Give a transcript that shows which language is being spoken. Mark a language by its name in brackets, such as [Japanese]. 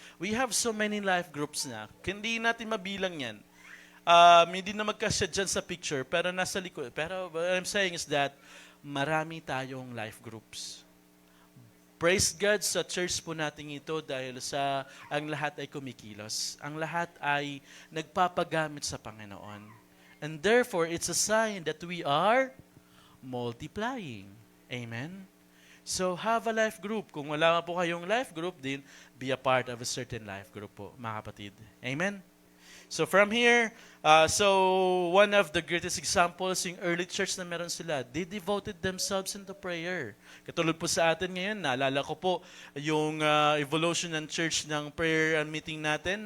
[English] We have so many life groups na. [Filipino] Hindi natin mabilang yan. Hindi na magkasya dyan sa picture, pero nasa likod. Pero [English] what I'm saying is that [Filipino] marami tayong life groups. [English] Praise God [Filipino] sa church po natin ito dahil sa ang lahat ay kumikilos. Ang lahat ay nagpapagamit sa Panginoon. [English] And therefore, it's a sign that we are multiplying. Amen? So, have a life group. [Filipino] Kung wala po kayong [English] life group din, be a part of a certain life group [Filipino] po, mga kapatid. [English] Amen? So from here, one of the greatest examples yung early church [Filipino] na meron sila, [English] they devoted themselves into prayer. [Filipino] Katulad po sa atin ngayon, naalala ko po yung evolution ng church ng [English] prayer and meeting [Filipino] natin.